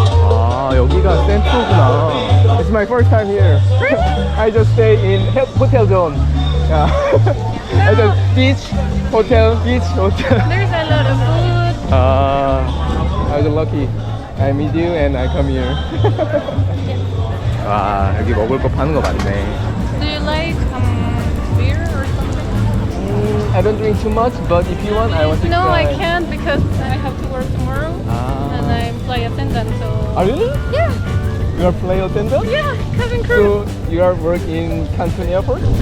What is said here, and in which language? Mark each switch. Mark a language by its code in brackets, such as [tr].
[ko] 아 여기가 센트로구나. [en] It's my first time here. I just stay in hotel zone. Yeah. I just beach hotel. There's a lot of food. I was lucky. I meet you and I come here. [ko] 와 여기 먹을 거 파는 거 많네. [en] Do you like beer or something? I don't drink too much, but if you want, I want to No, try. I can't because I have to work tomorrow and I'm flight attendant. So. Oh really? Yeah. You are flight attendant? Yeah, cabin crew. So you are working in Cancun Airport?